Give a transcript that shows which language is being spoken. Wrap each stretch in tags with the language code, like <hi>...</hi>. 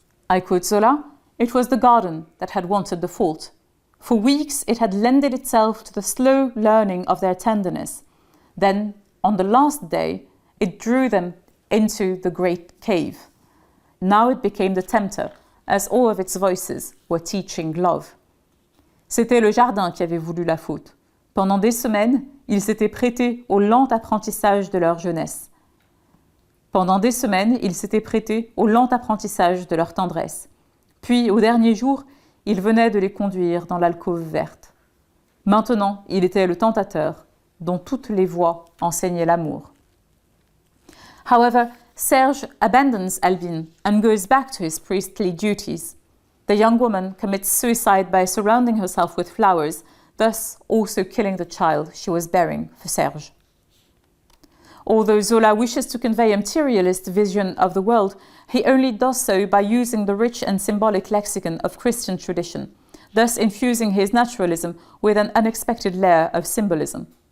<en>I quote Zola, "It was the garden that had wanted the fault. For weeks it had lended itself to the slow learning of their tenderness. Then, on the last day, it drew them into the great cave. Now it became the tempter, as all of its voices were teaching love."</en> <fr>C'était le jardin qui avait voulu la faute. Pendant des semaines, ils s'étaient prêtés au lent apprentissage de leur jeunesse. Pendant des semaines, ils s'étaient prêtés au lent apprentissage de leur tendresse. Puis, au dernier jour, il venait de les conduire dans l'alcôve verte. Maintenant, il était le tentateur, dont toutes les voix enseignaient l'amour.</fr> <en>However, Serge abandons Albine and goes back to his priestly duties. The young woman commits suicide by surrounding herself with flowers, thus also killing the child she was bearing for Serge. Although Zola wishes to convey a materialist vision of the world, he only does so by using the rich and symbolic lexicon of Christian tradition, thus infusing his naturalism with an unexpected layer of symbolism.</en>